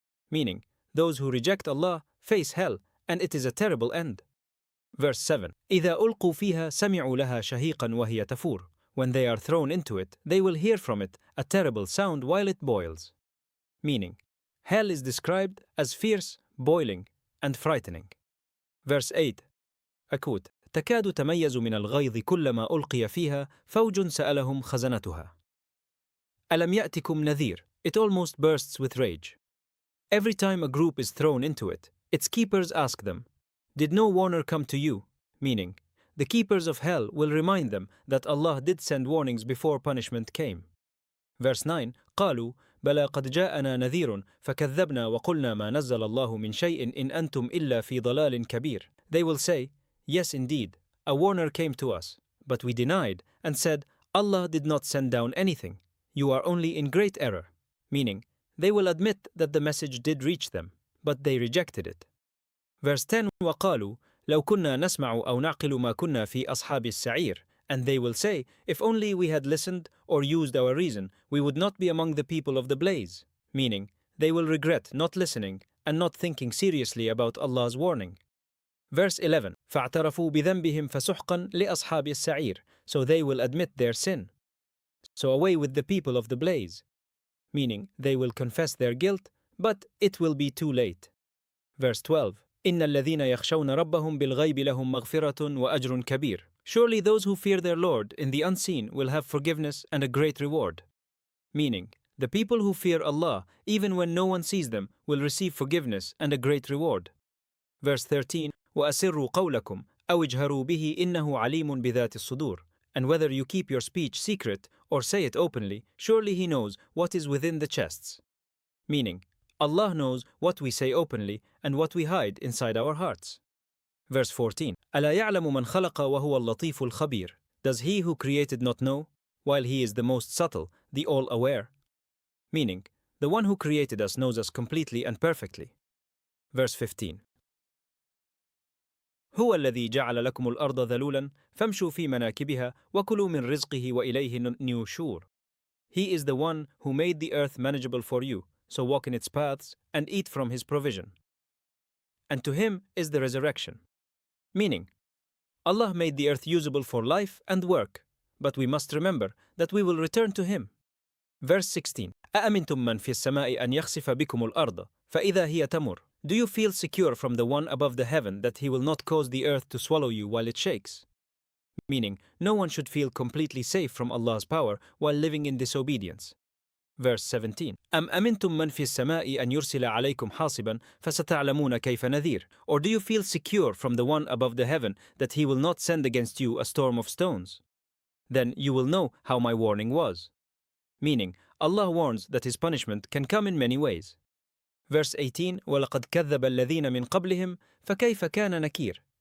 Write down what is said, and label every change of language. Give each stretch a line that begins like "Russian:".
English: Meaning, those who reject Allah face hell, and it is a terrible end. Verse 7.
Arabic: إِذَا أُلْقُوا فِيهَا سَمِعُوا لَهَا شَهِيقًا وَهِيَ تَفُورُ.
English: When they are thrown into it, they will hear from it a terrible sound while it boils. Meaning, hell is described as fierce, boiling, and frightening. Verse 8. A quote.
Arabic: تكاد تميز من الغيظ كلما ألقي فيها فوج سألهم خزنتها. ألم يأتكم نذير.
English: It almost bursts with rage. Every time a group is thrown into it, its keepers ask them, did no warner come to you? Meaning, the keepers of hell will remind them that Allah did send warnings before punishment came. Verse 9.
Arabic: قالوا بلى قد جاءنا نذير فكذبنا وقلنا ما نزل الله من شيء إن أنتم إلا في ضلال كبير.
English: They will say, yes, indeed, a warner came to us, but we denied and said, Allah did not send down anything. You are only in great error. Meaning, they will admit that the message did reach them, but they rejected it. Verse 10.
Arabic: وقالوا لو كنا نسمع أو نعقل ما كنا في أصحاب السعير.
English: And they will say, if only we had listened or used our reason, we would not be among the people of the blaze. Meaning, they will regret not listening and not thinking seriously about Allah's warning. Verse 11.
Arabic: فاعترفوا بذنبهم فسحقا لأصحاب السعير.
English: So they will admit their sin. So away with the people of the blaze. Meaning, they will confess their guilt, but it will be too late. Verse 12.
Arabic: إن الذين يخشون ربهم بالغيب لهم مغفرة وأجر كبير.
English: Surely those who fear their Lord in the unseen will have forgiveness and a great reward. Meaning, the people who fear Allah, even when no one sees them, will receive forgiveness and a great reward. Verse 13.
Arabic: وأسروا قولكم أو اجهروا به إنه عليم بذات الصدور.
English: And whether you keep your speech secret or say it openly, surely He knows what is within the chests. Meaning, Allah knows what we say openly and what we hide inside our hearts. Verse 14.
Arabic: ألا يعلم من خلق وهو اللطيف الخبير.
English: Does He who created not know, while He is the most subtle, the all-aware? Meaning, the one who created us knows us completely and perfectly. Verse 15.
Arabic: هو الذي جعل لكم الأرض ذلولا فامشوا في مناكبها وكلوا من رزقه وإليه النشور.
English: He is the one who made the earth manageable for you, so walk in its paths and eat from his provision. And to him is the resurrection. Meaning, Allah made the earth usable for life and work, but we must remember that we will return to him. Verse 16.
Arabic: أأمنتم من في السماء أن يخسف بكم الأرض فإذا هي تمر.
English: Do you feel secure from the one above the heaven that he will not cause the earth to swallow you while it shakes? Meaning, no one should feel completely safe from Allah's power while living in disobedience. Verse 17.
Arabic: أم أمنتم من في السماء أن يرسل عليكم حاصبا فستعلمون كيف نذير.
English: Or do you feel secure from the one above the heaven that he will not send against you a storm of stones? Then you will know how my warning was. Meaning, Allah warns that his punishment can come in many ways. Verse 18.
Arabic: وَلَقَدْ كَذَّبَ الَّذِينَ مِنْ قَبْلِهِمْ فَكَيْفَ كَانَ نَكِيرٌ.